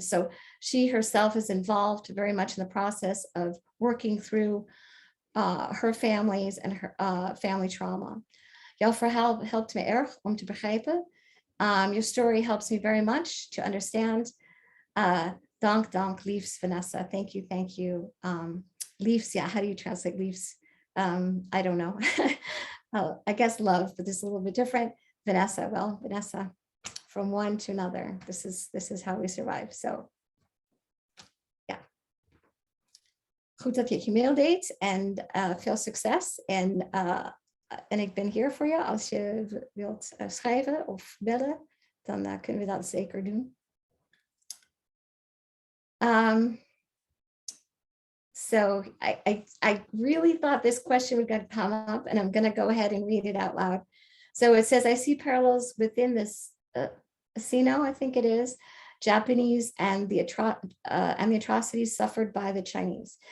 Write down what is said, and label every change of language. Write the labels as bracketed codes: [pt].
[en] So she herself is involved very much in the process of working through her families and her family trauma. [nl] Jouw verhaal helpt me erg om te begrijpen. [en] Your story helps me very much to understand. [nl] Dank, liefs, Vanessa. [en] Thank you. Liefs, yeah, how do you translate liefs? I don't know. I guess love, but this is a little bit different. Vanessa, from one to another. This is how we survive. So, yeah. [nl] Goed dat je het e-mail deed en veel succes. En ik ben hier voor je. Als je wilt schrijven of bellen, dan kunnen we dat zeker doen. [en] So I really thought this question would come up, and I'm going to go ahead and read it out loud. So it says, I see parallels within this Sino, I think it is, Japanese and the atrocities suffered by the Chinese.